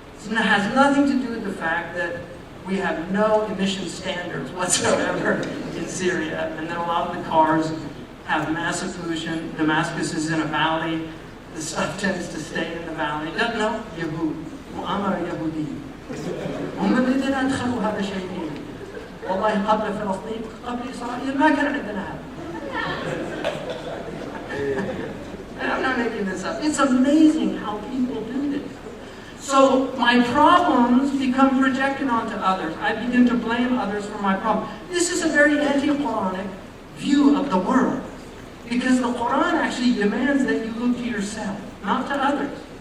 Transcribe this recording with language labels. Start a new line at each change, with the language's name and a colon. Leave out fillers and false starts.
English: It has nothing to do with the fact that we have no emission standards whatsoever in Syria, and that a lot of the cars have massive pollution. Damascus is in a valley. The stuff tends to stay in the valley.
Arabic: No, Yahud. Mu'amara Yahudi. هم الذين أدخلوا هذا الشيء. والله قبل فلسطين قبل إسرائيل ما كان عندنا هذا.
English: I'm not making this up. It's amazing how people do this. So my problems become projected onto others. I begin to blame others for my problem. This is a very anti-Quranic view of the world. Because the Quran actually demands that you look to yourself, not to others.